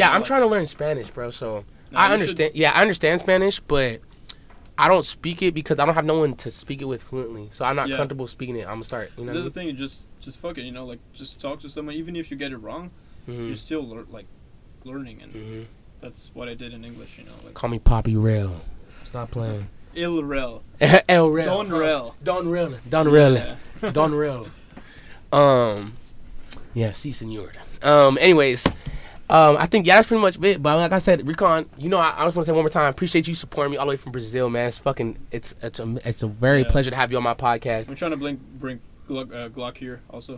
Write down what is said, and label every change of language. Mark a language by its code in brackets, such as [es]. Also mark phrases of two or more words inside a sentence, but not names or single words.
[en] Yeah, I'm trying to learn Spanish, bro, so I understand. Yeah, I understand Spanish, but I don't speak it because I don't have no one to speak it with fluently. So I'm not comfortable speaking it. I'm going to start, you know. That's the thing, just fuck it, you know, like just talk to someone. Even if you get it wrong, you're still learning, and that's what I did in English, you know. Like, call me Poppy Rail. Stop playing. Il Rel. El Rel. Don Rel. Don Rel. Don Rel. Yeah. Don Rel. Yeah, [es] si, senor. [en] Anyways, I think that's pretty much it. But like I said, Recon, you know, I just want to say one more time, I appreciate you supporting me all the way from Brazil, man. It's a very pleasure to have you on my podcast. I'm trying to bring Glock here also.